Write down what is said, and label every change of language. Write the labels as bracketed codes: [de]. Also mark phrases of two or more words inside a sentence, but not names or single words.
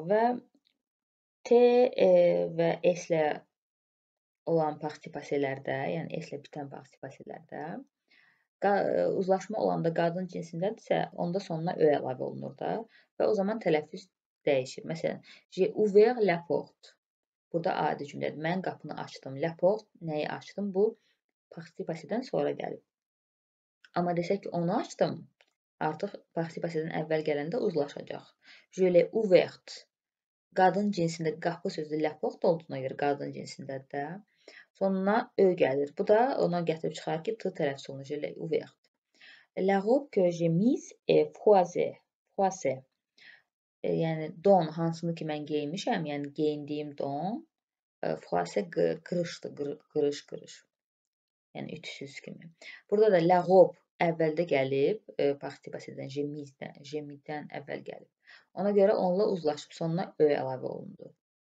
[az] Və T və S-lə olan participasiyalarda, yəni S-lə bitən participasiyalarda uzlaşma olanda qadın cinsindədirsə, onda sonuna ö əlavə olunur da və o zaman tələffüz dəyişir. Məsələn, [fr] j'ai ouvert la porte. [az] Burada adi cümlədir. Mən qapını açdım. [fr] La porte, [az] nəyi açdım? Bu participasiyadan sonra gəlib. Amma desək ki, onu açdım, artıq participasiyadan əvvəl gələndə uzlaşacaq. [fr] Je l'ai ouvert. [az] Qadın cinsində qapı sözü [fr] la porte [az] olduğuna görə qadın cinsindədir də. Sonuna ö gəlir. Bu da ona gətirib çıxar ki, t tələffüz olunur. [fr] Je l'ai ouvert. La robe que j'ai mise est froissée. [az] Yəni don, hansını ki mən geymişəm, yəni geyindiyim don, froissée qırışdır, qırış. Yəni ütüsüz kimi. Burada da [fr] la robe [az] əvvəldə gəlib, participasiyadan, [fr] j'ai mis-dən [az] əvvəl gəlib. Ona görə onunla uzlaşıb, sonuna ö əlavə olundu.